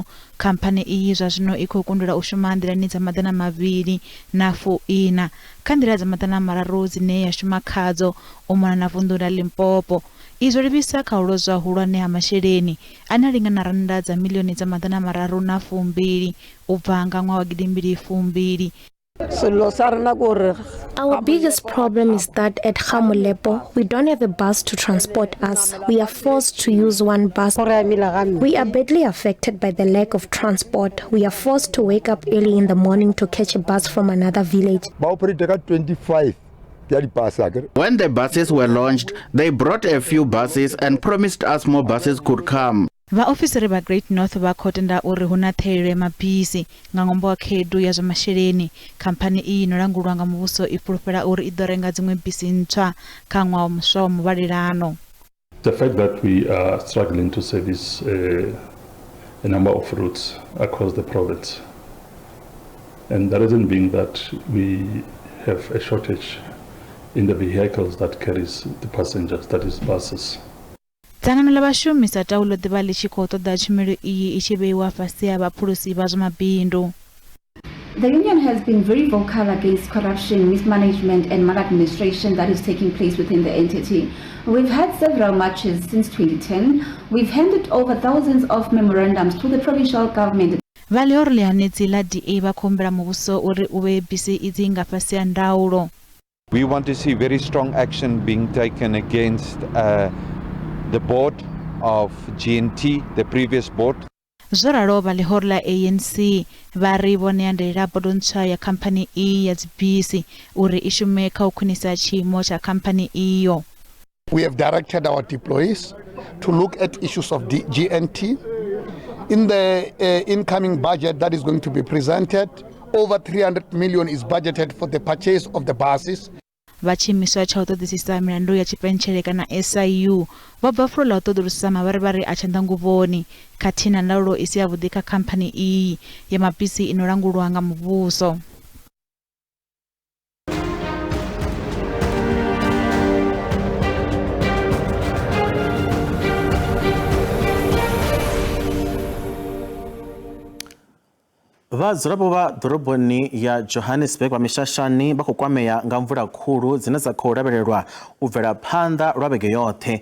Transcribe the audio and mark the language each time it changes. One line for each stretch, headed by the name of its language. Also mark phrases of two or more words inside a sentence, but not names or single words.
Venda: Kampani iyi zwa zwino i khou kundula u shuma nḓilani dza madana mavhili na 4 kha nḓila dza madana mararu dzine ya shuma khadzo u mona na vundu la Limpopo. Izwo livhisa kha u lozwa hulwane ha masheleni ane lingana randa dza milioni dza madana mararu na 2 u bva nga ṅwaha wa 2022.
English: Our biggest problem is that at Khamulepo, we don't have a bus to transport us. We are forced to use one bus. We are badly affected by the lack of transport. We are forced to wake up early in the morning to catch a bus from another village. 25. When the buses were launched, they brought a few buses and promised us more buses could come.
Venda: Vaofisiri va Great North va khotenda uri huna ṱhahelelo ya mabisi nga ṅwambo wa khaedu ya zwa masheleni. Khamphani iyi inolangulwa nga muvhuso i fhulufhela uri i ḓo renga dziṅwe bisi ntswa kha ṅwaha muswa wa muvhalelano.
English: The fact that we are struggling to service a number of routes across the province, and the reason being that we have a shortage in the vehicles that carries the passengers, that is buses.
Venda: Dzangano la vhashumi sa taulo ḓivha ḽi tshi khou ṱoḓa tshumelo iyi i tshi vheiwa fhasi ha vhaphulusi vha zwa mabindu.
English: The union has been very vocal against corruption, mismanagement and maladministration that is taking place within the entity. We've had several marches since 2010. We've handed over thousands of memorandums to the provincial government.
Venda: Vhali uri ḽihanedzi ḽa DA vha khou humbela muvhuso uri u vhee bisi idzi nga fhasi ha ndaulo.
English: We want to see very strong action being taken against the board of GNT, the previous board.
Venda: Zwo ralo vha ḽihoro ḽa ANC vha ri vhone andelela bodo ntswa ya khamphani iyi ya dzibisi uri i shume kha u khwinisa tshiimo tsha khamphani iyo.
English: We have directed our deployees to look at issues of the GNT. In the incoming budget that is going to be presented, over 300 million is budgeted for the purchase of the buses.
Venda: vha tshiimiswa tsha u ṱoḓisisa milandu ya tshipentshele kana SIU vho bva fulo ḽa u ṱoḓulusa mavharivhari a tshanḓanguvhoni khathihi na ndaulo i si yavhuḓi kha khamphani iyi ya mabisi ino langulwa nga muvhuso. Vhadzulapo vha ḓoroboni ya Johannesburg vha mishashani vha khou kwamea nga mvula khulu dzine dza khou lavhelelwa u bvela phanḓa lwa vhege yoṱhe.